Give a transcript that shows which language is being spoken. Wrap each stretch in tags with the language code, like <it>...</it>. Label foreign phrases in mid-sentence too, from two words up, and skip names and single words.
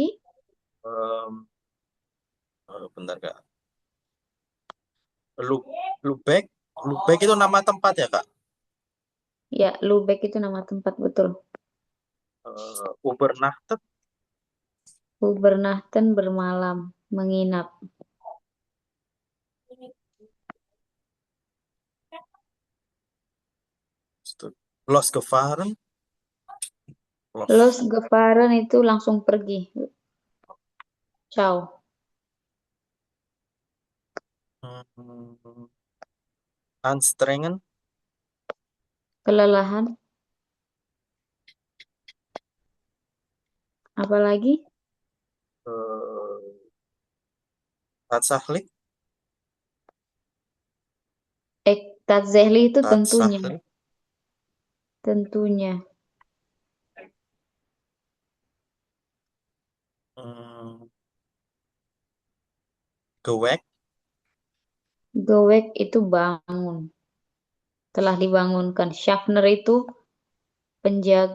<id>em, bentar Kak. Lu- Lubek. Lubek itu nama tempat ya Kak? Ya, Lubek itu nama tempat betul.</id> <de>Ubernachtet.</de> <id>Ubernachten bermalam, menginap.</id> <de>Losgefahren. Los Los.</de> <id>Gefahren itu langsung pergi. Ciao.</id> <de>Hmm, Anstrengen.</de> <id>Kelelahan. Apalagi?</id> <de>eh, Tatsächlich.</de> <id>Tatsächlich itu tentunya.</id> <de>Tatsächlich.</de> <id>Tentunya.</id> <de>Hmm, Gewek.</de> <id>Gowek itu bangun. Telah dibangunkan. Schaffner itu penjaga.</id>